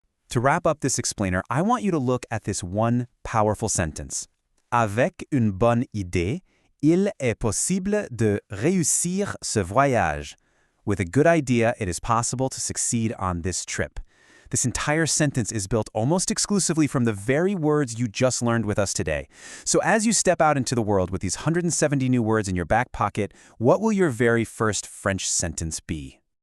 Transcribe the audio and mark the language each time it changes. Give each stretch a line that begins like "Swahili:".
English: To wrap up this explainer, I want you to look at this one powerful sentence.
French: Avec une bonne idée, il est possible de réussir ce voyage.
English: With a good idea, it is possible to succeed on this trip. This entire sentence is built almost exclusively from the very words you just learned with us today. So as you step out into the world with these 170 new words in your back pocket, what will your very first French sentence be?